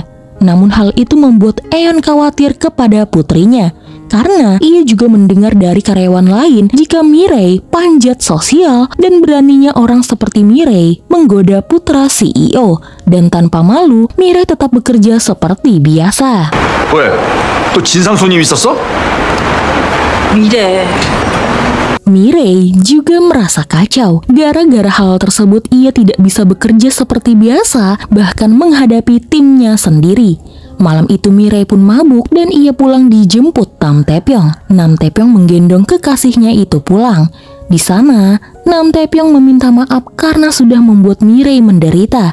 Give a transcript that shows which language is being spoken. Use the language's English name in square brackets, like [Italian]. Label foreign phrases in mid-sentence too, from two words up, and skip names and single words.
[Indonesian] Namun hal itu membuat Eon khawatir kepada putrinya karena ia juga mendengar dari karyawan lain jika Mirei panjat sosial dan beraninya orang seperti Mirei menggoda putra CEO. Dan tanpa malu, Mirei tetap bekerja seperti biasa. [Korean] 왜? 또 진상 손님 있었어? 미래. [Indonesian] Mirei juga merasa kacau. Gara-gara hal tersebut ia tidak bisa bekerja seperti biasa, bahkan menghadapi timnya sendiri. Malam itu Mirei pun mabuk dan ia pulang dijemput Nam Taepyeong. Nam Taepyeong menggendong kekasihnya itu pulang. Di sana, Nam Taepyeong meminta maaf karena sudah membuat Mirei menderita.